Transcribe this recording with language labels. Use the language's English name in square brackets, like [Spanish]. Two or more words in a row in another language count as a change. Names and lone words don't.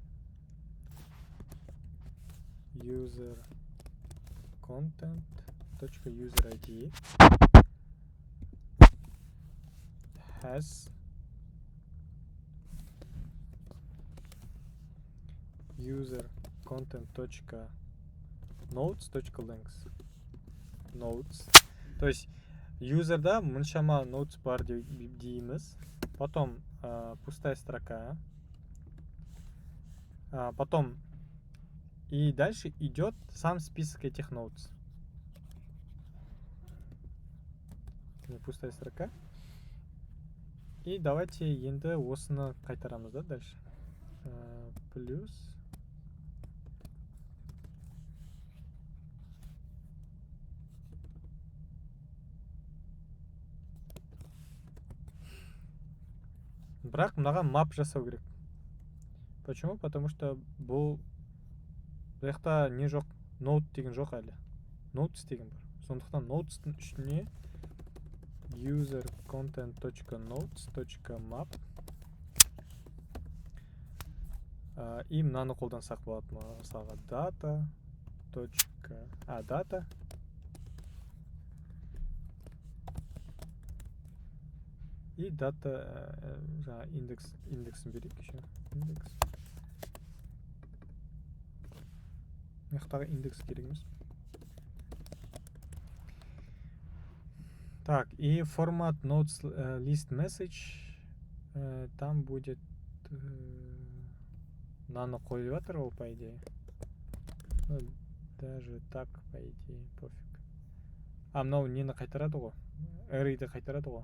[English] User content.user ID has user content.notes.length. Notes. [Russian] То есть [Kazakh] user'да мұншама notes бар дейміз. [Russian] Потом пустая строка. Потом и дальше идет сам список этих notes. Пустая строка. И давайте [Kazakh] енді осыны қайтарамыз, да, дальше. Плюс. Бірақ мынаған map жасау керек. [Russian] Почему? Потому что [Kazakh] бұл бұяқта не жоқ, note деген жоқ әлі. Notes деген бар. Сондықтан notes'тың ішіне [English] user content.notes.map [Kazakh] и мынаны қолдансақ болады. Мысалға data. Data. И data индексын берейік еще. Индекс. Мықтағы индекс керек емес. [Russian] Так, и формат [English] notes list message. [Russian] Там будет [Kazakh] нано қойып жатыр ол, [Russian] по идее. Даже так, по идее, пофиг. [Kazakh] Мынау нені қайтарады ғой? Array'ді қайтарады ғой.